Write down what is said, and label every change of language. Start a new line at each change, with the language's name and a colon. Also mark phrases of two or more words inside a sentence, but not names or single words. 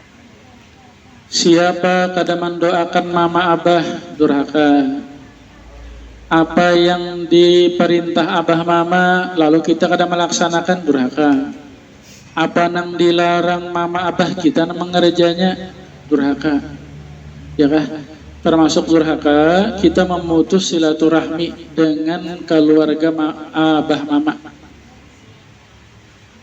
Banjar: Siapa kada mendoakan mama abah, durhaka. Apa yang diperintah abah mama lalu kita kada melaksanakan, durhaka. Apa nang dilarang mama abah kita nang mengerjanya, durhaka. Ya kah? Termasuk durhaka kita memutus silaturahmi dengan keluarga abah mama.